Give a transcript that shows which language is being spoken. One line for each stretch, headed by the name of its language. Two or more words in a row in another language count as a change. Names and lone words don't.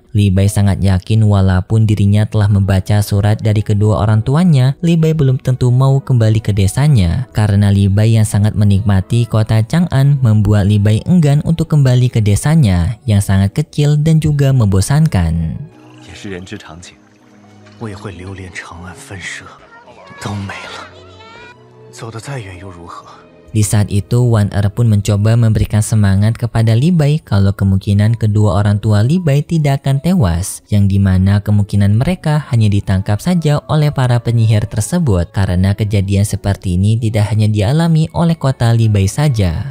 Indonesian: Li Bai sangat yakin walaupun dirinya telah membaca surat dari kedua orang tuanya, Li Bai belum tentu mau kembali ke desanya. Karena Li Bai yang sangat menikmati kota Chang'an membuat Li Bai enggan untuk kembali ke desanya yang sangat kecil dan juga membosankan.
Chinese: 也是人之常情，我也会留恋长安分舍，都没了，走得再远又如何？
Indonesian: Di saat itu Wan pun mencoba memberikan semangat kepada Li Bai kalau kemungkinan kedua orang tua Li Bai tidak akan tewas, yang dimana kemungkinan mereka hanya ditangkap saja oleh para penyihir tersebut karena kejadian seperti ini tidak hanya dialami oleh kota Li Bai saja.